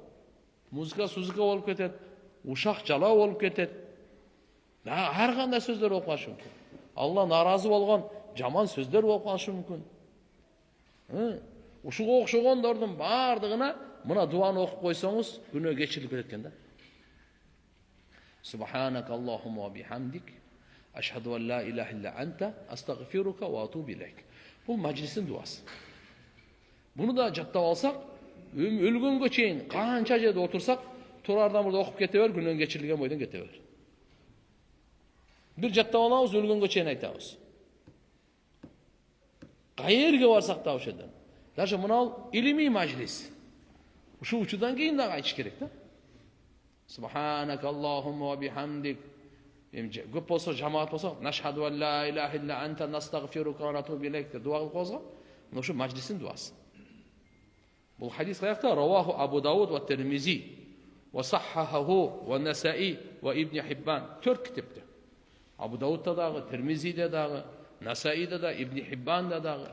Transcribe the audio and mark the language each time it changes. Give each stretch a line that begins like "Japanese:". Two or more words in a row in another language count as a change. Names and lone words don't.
Kyrgyz: Музыка сузыка болуп кетет, ушак жалаа болуп кетет. Ар кандай сөздөр болуп калышы мүмкүн. Алла наразы болгон жаман сөздөр болуп калышы мүмкүн. Ушуга окшогондордун баардыгына мына дуаны окуп койсоңуз, күнөө кечирилип кетет экен да.
Arabic: سبحانك اللهم وبحمدك أشهد أن لا إله إلا أنت أستغفرك وأتوب إليك.
Kyrgyz: Бул маджлистин дуасы. Буну да жаттап алсак, өлгөнгө чейин канча жерде отурсак, турардан мурда окуп кете бер, күнөө кечирилген бойдон кете бер. Бир жаттап алабыз, өлгөнгө чейин айтабыз. Кайерге барсак да ошол жерден. Даже мынау илимий мажлис. Ушул учурдан кийин дагы айтыш керек да.
Arabic: سبحانك اللهم وبحمدك.
Kyrgyz: Көп болсо, жамаат болсо,
Arabic: نشهد أن لا إله إلا أنت نستغفرك ونتوب إليك
Kyrgyz: деп дуа кылып коебуз го. Мына ушу мажлистин дуасы. Бул хадис каякта?
Arabic: رواه أبو داود والترمذي وصححه والنسائي وابن حبان. 4 китепте.
Kyrgyz: Абу Даудта дагы, Термизиде дагы, Насаиде да, Ибн Хиббанда дагы.